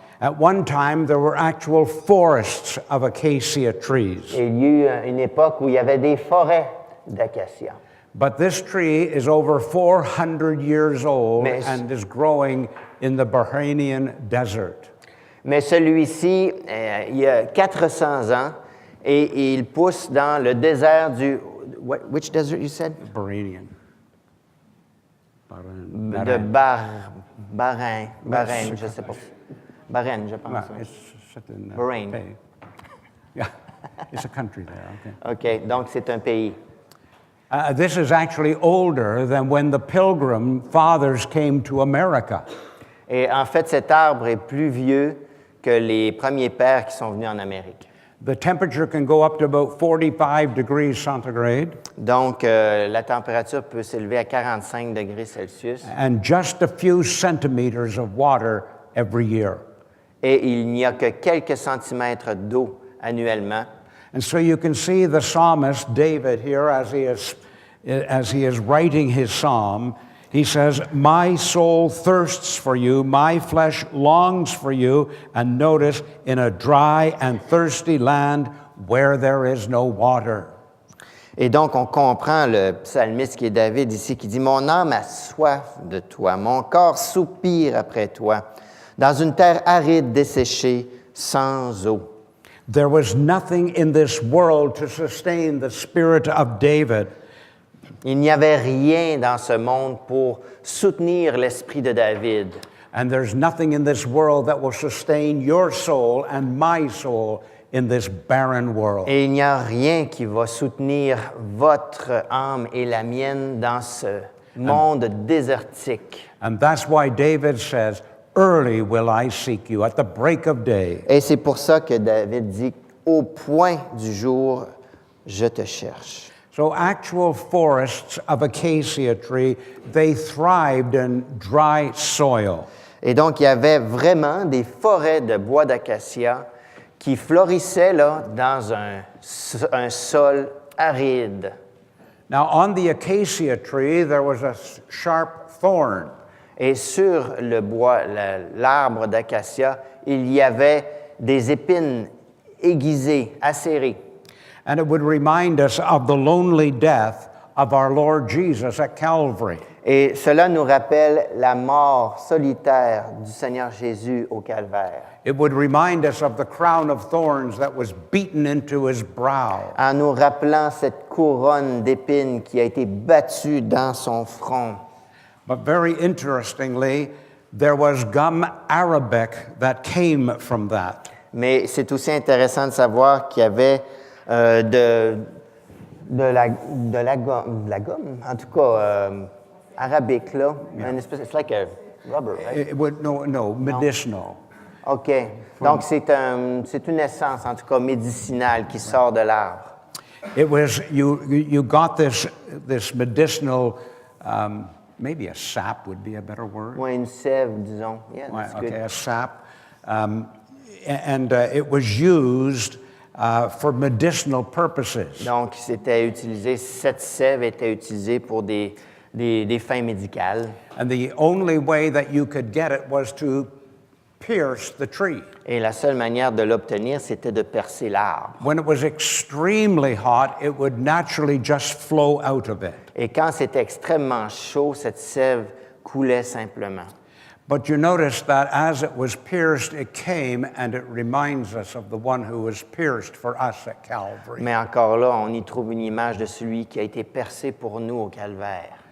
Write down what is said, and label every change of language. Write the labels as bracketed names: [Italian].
[English] At one time, there were actual forests of acacia trees. [French] Et il y a eu une époque où il y avait des forêts d'acacia. [English] But this tree is over 400 years old [French] Mais- [English] and is growing in the Bahrainian desert. [French] Mais celui-ci, il y a 400 ans et il pousse dans le désert du... [English] Which desert you said? Bahrainian. Bahrain. [French] De Bahreïn, je ne sais pas. Bahreïn, je pense. [English] Well, it's set in, Bahrain. okay. Yeah, it's a country there. Okay. [French] OK, donc c'est un pays. [English] This is actually older than when the Pilgrim Fathers came to America. [French] Et en fait, cet arbre est plus vieux que les premiers pères qui sont venus en Amérique. [English] The temperature can go up to about 45 degrees centigrade, [French] Donc, la température peut s'élever à 45 degrés Celsius [English] and just a few centimeters of water every year. [French] et il n'y a que quelques centimètres d'eau annuellement. [English] And so you can see the psalmist David here as he is writing his psalm. He says, "My soul thirsts for you, my flesh longs for you." And notice, in a dry and thirsty land where there is no water. [French] Et donc, on comprend le psalmiste qui est David ici, qui dit « Mon âme a soif de toi, mon corps soupire après toi, dans une terre aride, desséchée, sans eau. » [English] There was nothing in this world to sustain the spirit of David. [French] Il n'y avait rien dans ce monde pour soutenir l'esprit de David. [English] And there's nothing in this world that will sustain your soul and my soul in this barren world. [French] Et il n'y a rien qui va soutenir votre âme et la mienne dans ce monde désertique. [English] And that's why David says, "Early will I seek you, at the break of day." [French] Et c'est pour ça que David dit « Au point du jour, je te cherche ». [English] So actual forests of acacia tree, they thrived in dry soil. [French] Et donc, il y avait vraiment des forêts de bois d'acacia qui florissaient là, dans un sol aride. [English] Now on the acacia tree, there was a sharp thorn. [French] Et sur le bois, l'arbre d'acacia, il y avait des épines aiguisées, acérées. [English] And it would remind us of the lonely death of our Lord Jesus at Calvary. [French] Et cela nous rappelle la mort solitaire du Seigneur Jésus au calvaire. [English] It would remind us of the crown of thorns that was beaten into his brow. [French] En nous rappelant cette couronne d'épines qui a été battue dans son front. [English] But very interestingly, there was gum arabic that came from that. [French] Mais c'est aussi intéressant de savoir qu'il y avait de la gomme, en tout cas arabique, là. [English] Yeah. [French] Une espèce, [English] it's like a rubber, right? It would, no, medicinal. OK. [French] Donc, c'est une essence, en tout cas, médicinale qui sort de l'arbre. [English] It was, you got this medicinal, maybe a sap would be a better word. [French] Oui, une sève, disons. [English] Yeah, that's Okay, good. a sap. And it was used for medicinal purposes. [French] Donc, c'était utilisé, cette sève était utilisée pour des fins médicales. [English] And the only way that you could get it was to pierce the tree. [French] Et la seule manière de l'obtenir, c'était de percer l'arbre. [English] When it was extremely hot, it would naturally just flow out of it. [French] Et quand c'était extrêmement chaud, cette sève coulait simplement. [English] But you notice that as it was pierced, it came and it reminds us of the one who was pierced for us at Calvary. [French] Mais encore là, on y trouve une image de celui qui a été percé pour nous au calvaire.